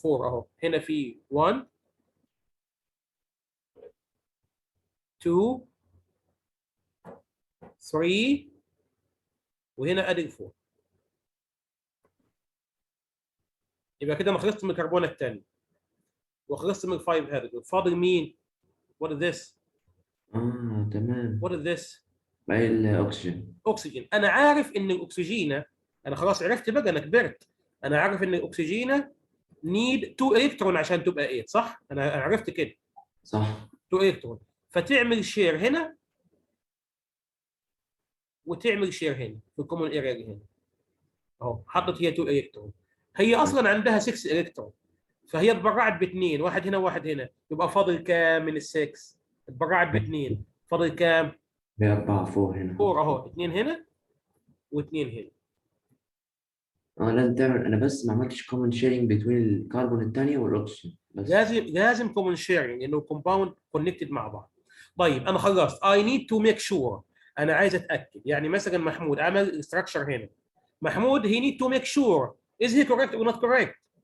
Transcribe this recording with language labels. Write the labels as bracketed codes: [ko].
[ar] 4 اهو، هنا في 1 2 3 وهنا ادي 4. يبقى كده انا خلصت من الكربونه الثانيه وخلصت من الفايف هيدروجين. فاضل مين؟ [en] What is this؟ [ar] تمام. [en] What is this؟ [ar] باقي الأكسجين. اكسجين. انا عارف ان الاكسجين، انا خلاص عرفت بقى، انا كبرت. انا عارف ان الاكسجين نيد 2 الكترون عشان تبقى 8 صح؟ انا عرفت كده. صح. 2 الكترون، فتعمل شير هنا وتعمل شير هنا في الكومون اريا اللي هنا اهو. حطت هي 2 الكترون، هي اصلا عندها 6 الكترون، فهي اتبرعت باثنين، واحد هنا وواحد هنا. يبقى فاضل كام من ال6؟ اتبرعت باثنين، فاضل كام؟ ب4 فوق هنا. 4 اهو، اثنين هنا واثنين هنا. لازم تعمل. أنا بس ما عملتش كومن شيرنج بين الكربون الثانية والأكسجين بس. لازم كومن شيرنج انه كومباوند كونكتد مع بعض. طيب انا خلصت. [en] I need to make sure. [ar] انا عايز اتاكد. يعني مثلا محمود عمل ستراكشر هنا. [en] محمود he need to make sure is he correct or not correct.